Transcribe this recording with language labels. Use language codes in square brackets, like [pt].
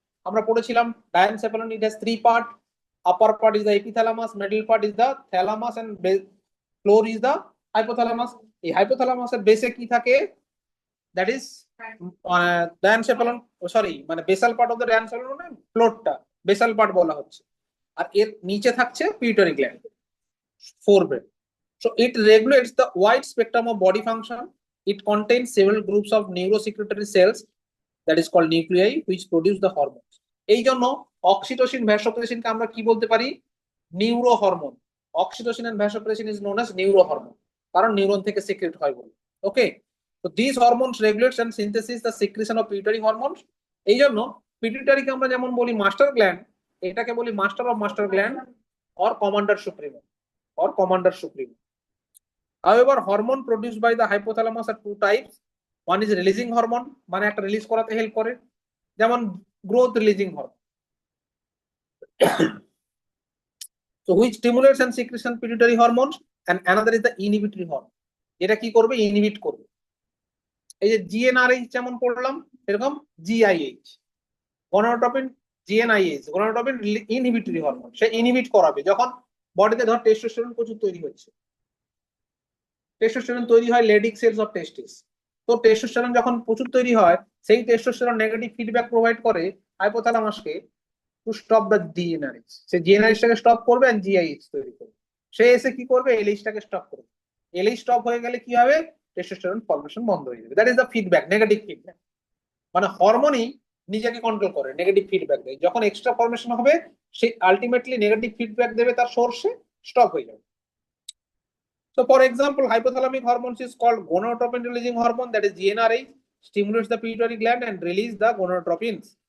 [bn] আমরা পড়েছিলাম [en] Diencephalon it has three part, upper part is the epithalamus, middle part is the thalamus, and floor is the hypothalamus. [bn] এই হাইপোথ্যালামাসের বেসে কি থাকে? [en] that is diencephalon, sorry, [bn] মানে [en] basal part of the diencephalon, [bn] মানে ফ্লোরটা বেসাল পার্ট বলা হচ্ছে। আর এর নিচে থাকছে পিউটারি gland, forebrain. [en] So it regulates the wide spectrum of body function. It contains several groups of neurosecretory cells, that is called nuclei, which produce the hormones. [bn] এই জন্য oxytocin, ভ্যাসোপ্রেসিনকে আমরা কি বলতে পারি? Neuro hormone. [en] oxytocin and vasopressin is known as neuro hormone, [bn] কারণ neuron থেকে secret হয় বলে। [en] Okay, তো this hormones regulates and synthesis the secretion of pituitary hormones. [bn] এই জন্য পিটুইটারিকে আমরা যেমন বলি মাস্টার গ্ল্যান্ড, এটাকে বলি master of master gland or commander supremo, [en] or commander supreme. However, hormone produced by the hypothalamus are two types. One is releasing hormone, [bn] মানে একটা release করাতে হেল্প করে, [en] যেমন growth releasing hormone, so which stimulates and secretion pituitary hormones, and another is the inhibitory hormone. [bn] এটা কি করবে? Inhibit করবে। এই যে GnRH যেমন পড়লাম, এরকম GIH, গনাডোট্রপিন, GnIH, গনাডোট্রপিন ইনহিবিটরি হরমোন, সে ইনহিবিট করাবে যখন বডিতে ধর টেস্টোস্টেরন প্রচুর তৈরি হচ্ছে। টেস্টোস্টেরন তৈরি হয় লেডিক সেলস অফ টেস্টিস। তো টেস্টোস্টেরন যখন প্রচুর তৈরি হয়, সেই টেস্টোস্টেরন নেগেটিভ ফিডব্যাক প্রোভাইড করে হাইপোথ্যালামাসকে [en] To stop the GnRH. [bn] Say জিএনআরএইচটাকে stop করবে এন্ড জিআইএইচ তৈরি করবে। সে এসে কি করবে? এলএইচটাকে স্টপ করবে। এলএইচ স্টপ হয়ে গেলে কি হবে? টেস্টোস্টেরন ফর্মেশন বন্ধ হয়ে যাবে। [en] that is the feedback, [bn] negative feedback. মানে হরমোনই নিজেকে কন্ট্রোল করে, নেগেটিভ ফিডব্যাক দেয়। যখন এক্সট্রা ফর্মেশন হবে, সে আলটিমেটলি নেগেটিভ ফিডব্যাক দেবে তার সোর্সে, স্টপ হয়ে যাবে। [en] So, for example, hypothalamic hormones is called gonadotropin releasing hormone, that is GnRH, stimulates the pituitary gland and release the gonadotropins.